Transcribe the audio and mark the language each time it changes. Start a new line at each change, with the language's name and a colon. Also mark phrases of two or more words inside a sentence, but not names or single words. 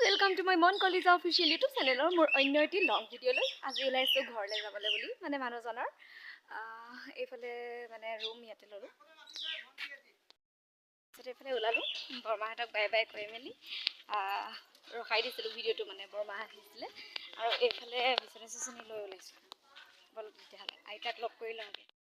English: welcome to my Mon Koliza official YouTube channel
Assamese: মোৰ অন্য এটি
English: long video
Assamese: লৈ আজি ওলাইছো ঘৰলৈ যাবলৈ বুলি মানে মানুহজনৰ এইফালে মানে ৰুম ইয়াতে ললো এইফালে ওলালো বৰমাহঁতক
English: bye bye
Assamese: কৈ মেলি ৰখাই দিছিলো ভিডিওটো মানে বৰমা আহিছিলে আৰু এইফালে বিচনা চিচনি লৈ ওলাইছো বল তেতিয়াহ'লে আইতাক লগ কৰি লওঁগে